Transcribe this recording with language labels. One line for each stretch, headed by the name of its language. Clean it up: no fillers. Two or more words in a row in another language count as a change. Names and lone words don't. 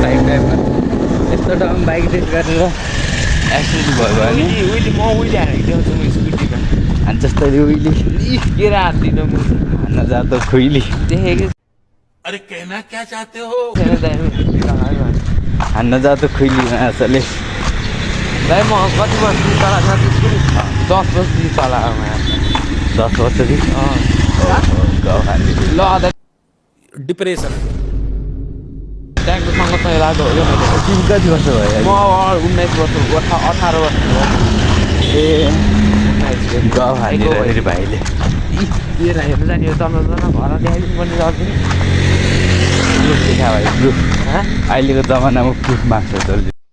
Nepali: यस्तो ठाउँमा बाइक रेस गरेर एक्सिडेन्ट भयो भने उहिले म उहिले हालेको देखाउँछु म स्कुटीमा अनि जस्तै उहिले के हाल्दिनँ म हान्न जाँदा खुइली देखेको
Hindi: अरे कहना क्या चाहते हो
Nepali: हान्न जाँदा खुइली माछाले भाइ म कति वर्षदेखि चलाएको स्कुटी 10 वर्षदेखि चलाएको 10 वर्षदेखि गाउँ हाल्ने ल अदा डिप्रेशन ट्याक्टरसँग चाहिँ लाग्यो हो क्या मैले तिमी कति वर्ष भयो म 19 वर्ष 18 वर्ष ए गाउँ हालेर फेरि भाइले लिएर हेर्नु जाने हो चल्न घर देखाइदिनु पर्ने जल्दी प्रुफ देखा भाइ प्रुफ अहिलेको जमानामा प्रुफ माग्छ जल्दी